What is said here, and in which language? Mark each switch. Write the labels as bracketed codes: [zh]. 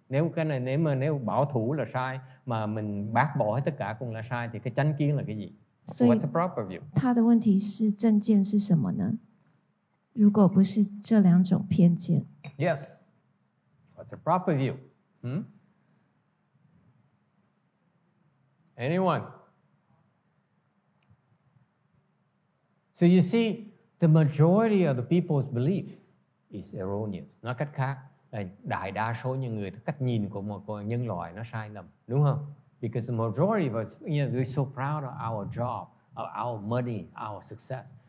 [vi] Nếu cái này nếu bảo thủ là sai, mà mình bác bỏ hết tất cả cũng là sai, thì cái chánh kiến là cái gì? [en] What's the proper view? [zh] 他的问题是正见是什么呢？如果不是这两种偏见 [en] Yes. What's the proper view? Anyone? So you see, the majority of the people's belief is erroneous. [vi] Nói cách khác, đại đa số những người, cách nhìn của một nhân loại nó sai lầm, đúng không? [en] Because the majority of us, we're so proud of our job, of our money, our success.